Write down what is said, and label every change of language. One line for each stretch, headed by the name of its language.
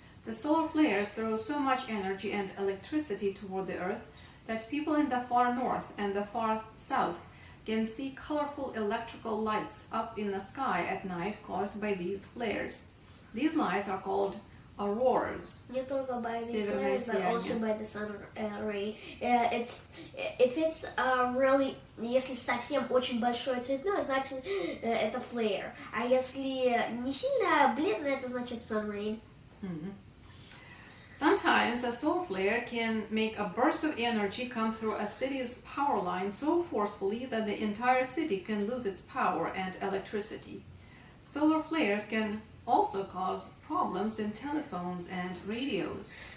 English: The solar flares throw so much energy and electricity toward the Earth that people in the far north and the far south can see colorful electrical lights up in the sky at night caused by these flares. These lights are called auroras.
Russian: Не только
English: by these
Russian: Северное
English: flares, but
Russian: сияние.
English: also by the sun ray. If it's really,
Russian: если совсем очень большое цветное, значит это
English: flare.
Russian: А если не сильно бледное, это значит sun ray.
English: Sometimes a solar flare can make a burst of energy come through a city's power line so forcefully that the entire city can lose its power and electricity. Solar flares can also cause problems in telephones and radios.